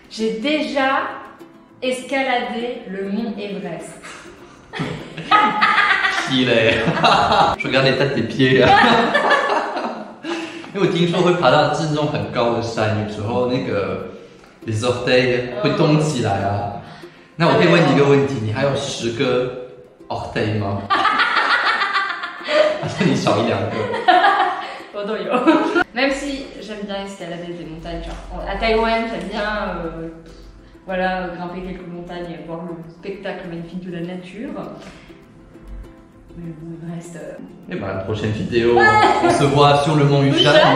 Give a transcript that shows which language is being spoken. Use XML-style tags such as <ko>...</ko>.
<fr>J'ai déjà escaladé le mont Everest.</fr> <zh>是嘞，</zh> <fr>je regarde l'état de tes pieds 啊。</fr> <zh>因为我听说会爬到这种很高的山，有时候那个 les orteils 会动起来啊。那我可以问你一个问题，你还有10个 orteils 吗？还是你少1、2个？我都有。</zh> <fr>Même si j'aime bien escalader des montagnes, genre à Taïwan, j'aime bien voilà, grimper quelques montagnes et voir le spectacle magnifique de la nature. Mais bon, il reste. Et ben la prochaine vidéo, on se voit sur le mont Yushan.</fr>